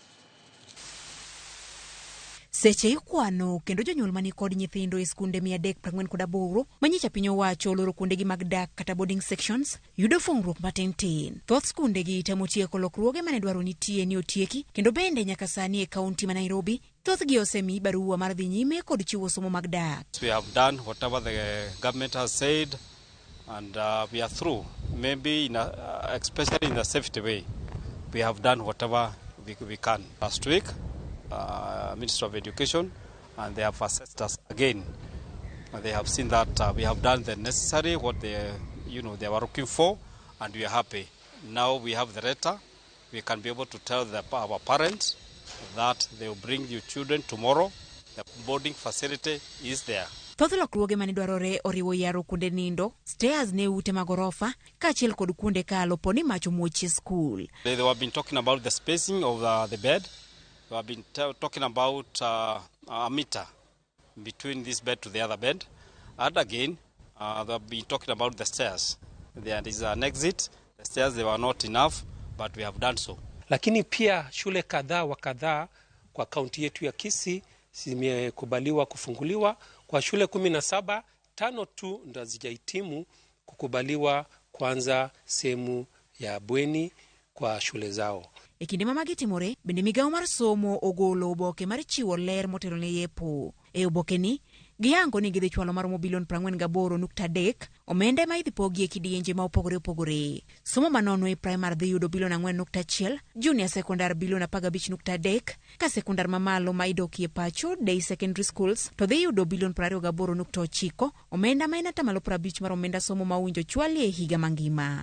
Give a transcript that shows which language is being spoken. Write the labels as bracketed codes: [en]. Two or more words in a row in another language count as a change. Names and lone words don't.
[luo] Seche ikwano kendo jonyuol mani kod nyithindo e skunde 348 manyicha piny owacho oloro kuondegi mag dak kata [en] boarding sections [luo] yudo fungruok matin. Thoth skundegi temo tieko lokruoge mane dwaro nitie ni otieki kendo bende nyaka sani e kaunti ma Nairobi thothgi osemi barua mar dhi nyime kod chiwo somo mag dak. [en] We have done whatever the government has said and we are through. Maybe especially in the safety way. We have done whatever we can. Last week Minister of Education, and they have assessed us again. They have seen that we have done the necessary, what they were looking for, and we are happy. Now we have the letter. We can be able to tell our parents that they will bring your children tomorrow. The boarding facility is there. [luo] Thoth lokruoge mane dwarore oriwo yaro kuonde nindo, stairs ne ute magorofa, kaachiel kod kuonde kalo poni mach omuochie skul. [en] They have been talking about the spacing of the bed. We have been talking about a meter between this bed to the other bed. And again, they have been talking about the stairs. There is an exit. The stairs, they were not enough, but we have done so. [sw] Lakini pia shule kadhaa wa kadhaa kwa kaunti yetu ya Kisii zimekubaliwa kufunguliwa. Kwa shule 17, 5 tu ndo hazijahitimu kukubaliwa kwanza sehemu ya bweni kwa shule zao. [luo] E kinde ma magi timore, bende migawo mar somo ogolo oboke mar chiwo ler motelo ne yepo. E oboke ni, giyango ni gidhi chwalo maromo bilion 48.3 omenda ma idhi pogi e kidienje ma opogore. Somo manono e primary dhi yudo bilion 4.1, [en] junior secondary [luo] bilion 15.3, ka sekondar mamalo ma idokie pacho [en] day secondary schools [luo] to dhi yudo bilion 28.9, omenda ma en atamalo 50 mar omenda somo ma owinjo chwali e higa mangima.